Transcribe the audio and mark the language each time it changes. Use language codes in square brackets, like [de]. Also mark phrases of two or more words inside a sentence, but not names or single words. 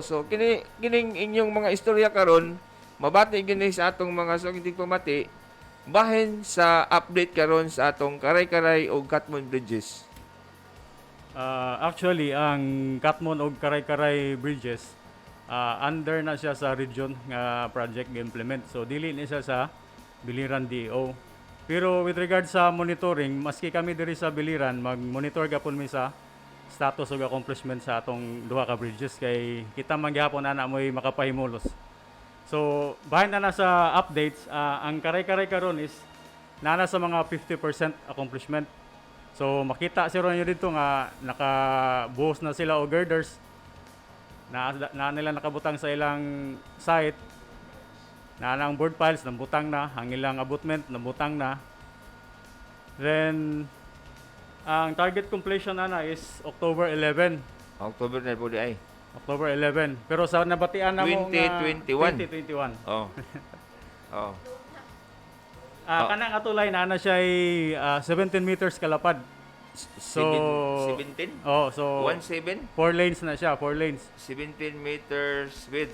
[ceb] So kining inyong mga istorya karon mabati gini sa atong mga suking tigpamati bahin sa update karon sa atong Karay-Karay o Katmon Bridges. Actually, ang Katmon o Karay-Karay Bridges, under na siya sa region nga project implement. So, dili na siya sa Biliran DO. Pero [en] with regard [ceb] sa monitoring, maski kami diri sa Biliran, mag-monitor gapon mi sa status o accomplishment sa atong duha ka bridges kay kita manggihapon ana mo'y makapahimulos. So, bahin na sa updates, ang Karay-Karay karon is nana sa mga 50% accomplishment. So, makita si Ronyo dito nga nakabuhos na sila o girders na nila nakabutang sa ilang site. Na ang board piles nabutang na, ang ilang abutment nabutang na. Then, ang target completion na is October 11. October na po di ay. October 11. Pero sa nabatian na mo nga 2021. 2021. Oh. Oh. Kanang atulay na siya ay 17 meters kalapad. So 17? Oh, so 17? 4 lanes na siya, 4 lanes. [en] 17 meters width.